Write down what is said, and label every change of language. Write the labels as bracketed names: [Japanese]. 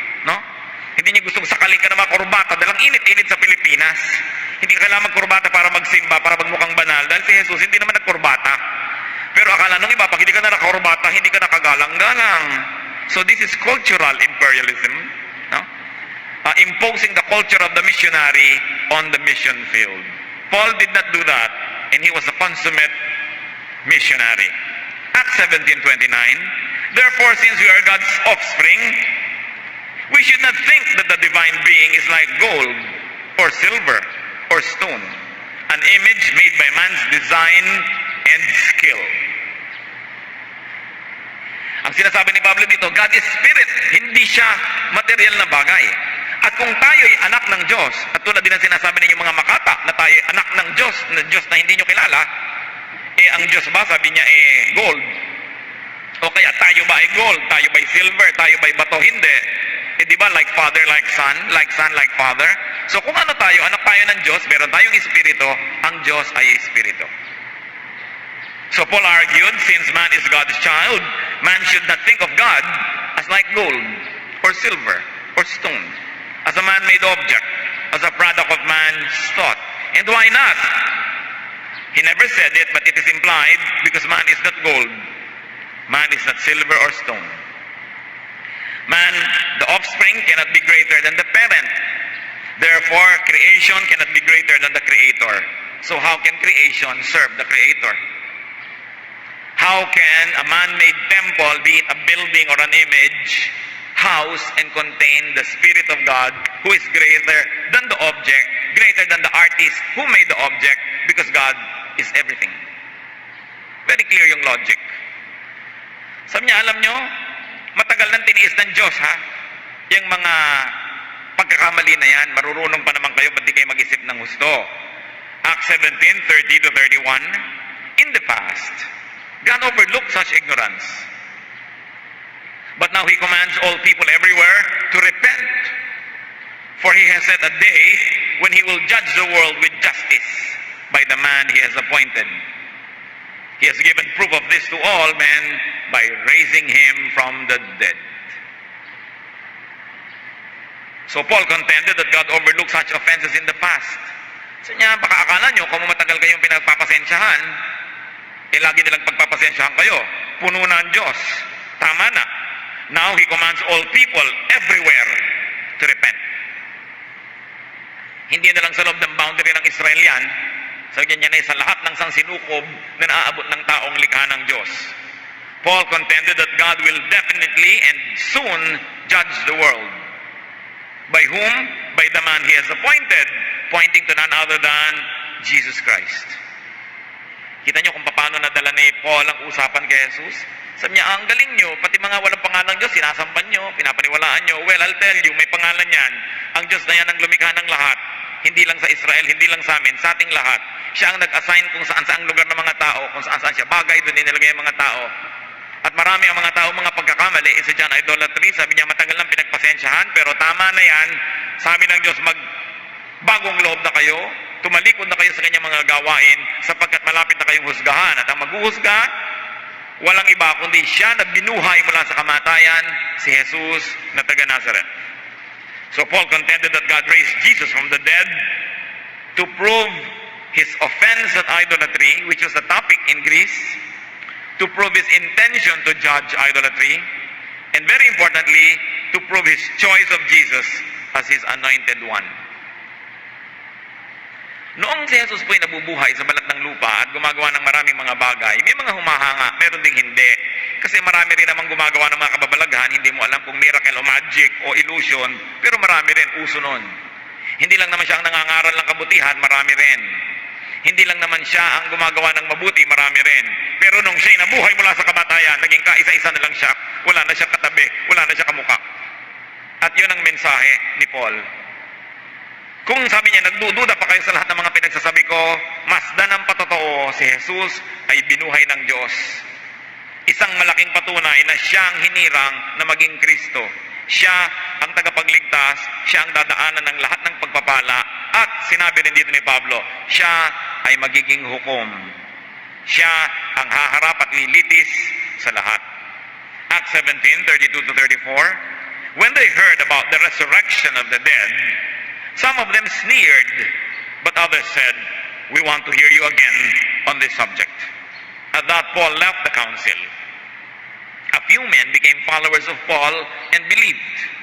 [Filipino] No? Hindi niya gustong sakalin ka ng mga kurbata dahil ang init-init sa Pilipinas. Hindi ka kailangan magkurbata para magsimba, para magmukhang banal. Dahil si Jesus hindi naman nagkurbata. Pero akala nung iba, pag hindi ka na nakakurbata, hindi ka nakagalang-galang. [English] So this is cultural imperialism. No? Imposing the culture of the missionary on the mission field. Paul did not do that, and he was a consummate missionary. Acts 17:29. Therefore, since we are God's offspring, we should not think that the divine being is like gold or silver or stone, an image made by man's design and skill. [Filipino] Ang sinasabi ni Pablo dito, [English] God is spirit, [Filipino] hindi siya material na bagay. At kung tayo'y anak ng Diyos, at tulad din ang sinasabi ninyo mga makata, na tayo'y anak ng Diyos na hindi nyo kilala, ang Diyos ba, sabi niya, gold? O kaya, tayo ba ay gold? Tayo ba ay silver? Tayo ba ay bato? Hindi. Di ba, [English] like father, like son, like father? [Filipino] So kung ano tayo, anak tayo ng Diyos, meron tayong espiritu, ang Diyos ay espiritu. [English] So Paul argued, since man is God's child, man should not think of God as like gold, or silver, or stone, as a man-made object, as a product of man's thought. And why not? He never said it, but it is implied, because man is not gold, man is not silver or stone. Man, the offspring, cannot be greater than the parent. Therefore, creation cannot be greater than the Creator. So how can creation serve the Creator? How can a man-made temple, be it a building or an image, house and contain the Spirit of God, who is greater than the object, greater than the artist who made the object, because God is everything. Very clear yung logic. [Filipino] Sabi niya, alam nyo, matagal nang tiniis ng Diyos, ha? Yung mga pagkakamali na yan, marurunong pa naman kayo, ba't di kayo mag-isip ng gusto? [English] Acts 17:30-31, in the past, God overlooked such ignorance. But now He commands all people everywhere to repent. For He has set a day when He will judge the world with justice by the man He has appointed. He has given proof of this to all men by raising Him from the dead. So Paul contended that God overlooked such offenses in the past. [Filipino] Sa niya, baka akala nyo kung matagal kayong pinagpapasensyahan, lagi nilang pagpapasensyahan kayo. Puno na ang Diyos. Tama na. [English] Now He commands all people everywhere to repent. [Filipino] Hindi na lang sa loob ng boundary ng Israel yan. Sa ganyan ay sa lahat ng sansinukob na naaabot ng taong likha ng Diyos. [English] Paul contended that God will definitely and soon judge the world. By whom? By the man He has appointed, pointing to none other than Jesus Christ. [Filipino] Kita niyo kung paano nadala ni Paul ang usapan kay Jesus? Sabi niya, ang galing niyo, pati mga walang pangalan ng Diyos, sinasampan niyo, pinapaniwalaan niyo. [English] Well, I'll tell you, [Filipino] may pangalan yan. Ang Diyos na yan ang lumikha ng lahat. Hindi lang sa Israel, hindi lang sa amin, sa ating lahat. Siya ang nag-assign kung saan-saan lugar ng mga tao, kung saan-saan siya bagay, doon nilagay ang mga tao. At marami ang mga tao, mga pagkakamali, isa dyan, idolatry. Sabi niya, matagal lang pinagpasensyahan, pero tama na yan. Sabi ng Diyos, magbagong loob na kayo, tumalikod na kayo sa kanyang mga gawain, sapagkat malapit na kayong husgahan. At ang maghuhusga, walang iba, kundi siya na binuhay mula sa kamatayan, si Jesus na taga Nazareth. [English] So Paul contended that God raised Jesus from the dead to prove His offense at idolatry, which was the topic in Greece, to prove His intention to judge idolatry, and very importantly, to prove His choice of Jesus as His anointed one. [Filipino] Noong si Jesus po'y nabubuhay sa balat ng lupa at gumagawa ng maraming mga bagay, may mga humahanga, meron ding hindi. Kasi marami rin namang gumagawa ng mga kababalaghan, hindi mo alam kung miracle o magic o illusion, pero marami rin uso nun. Hindi lang naman siya ang nangangaral ng kabutihan, marami rin. Hindi lang naman siya ang gumagawa ng mabuti, marami rin. Pero nung siya'y nabuhay mula sa kamatayan, naging kaisa-isa na lang siya, wala na siya katabi, wala na siya kamukha. At yun ang mensahe ni Paul. Kung sabi niya, nagdududa pa kayo sa lahat ng mga pinagsasabi ko, masdan ang patotoo, si Jesus ay binuhay ng Diyos. Isang malaking patunay na siya ang hinirang na maging Kristo. Siya ang tagapagligtas, siya ang dadaanan ng lahat ng pagpapala, at sinabi rin dito ni Pablo, siya ay magiging hukom. Siya ang haharap at lilitis sa lahat. [English] Acts 17:32-34. When they heard about the resurrection of the dead, some of them sneered, but others said, "We want to hear you again on this subject." At that, Paul left the council. A few men became followers of Paul and believed.